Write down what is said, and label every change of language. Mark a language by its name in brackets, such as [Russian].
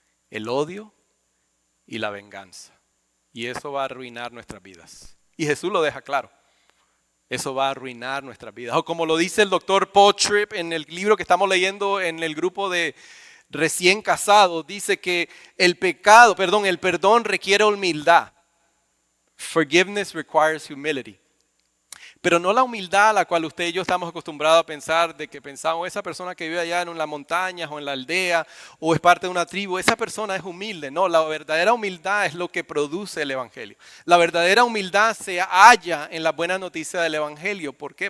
[Spanish] El odio y la venganza. Y eso va a arruinar nuestras vidas. Y Jesús lo deja claro. Eso va a arruinar nuestras vidas. O como lo dice el doctor Paul Tripp en el libro que estamos leyendo en el grupo de recién casados, dice que el perdón requiere humildad. [English] Forgiveness requires humility. [Spanish] Pero no la humildad a la cual usted y yo estamos acostumbrados a pensar, de que pensamos, esa persona que vive allá en las montañas o en la aldea o es parte de una tribu, esa persona es humilde. No, la verdadera humildad es lo que produce el Evangelio. La verdadera humildad se halla en la buena noticia del Evangelio. ¿Por qué?